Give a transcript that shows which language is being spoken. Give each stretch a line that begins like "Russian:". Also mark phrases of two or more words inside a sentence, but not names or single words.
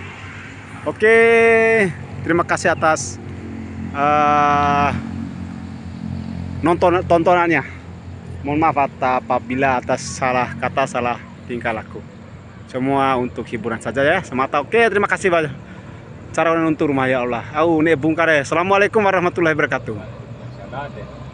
Indonesian: Oke, terima kasih atas tontonannya. Mohon maaf apabila atas salah kata, salah tingkah laku. Semua untuk hiburan saja ya, semata. Oke, terima kasih banyak. Cara untuk rumah
Arabic: ya Allah.
Indonesian: Nih bungkar ya.
Arabic: Assalamualaikum warahmatullahi wabarakatuh.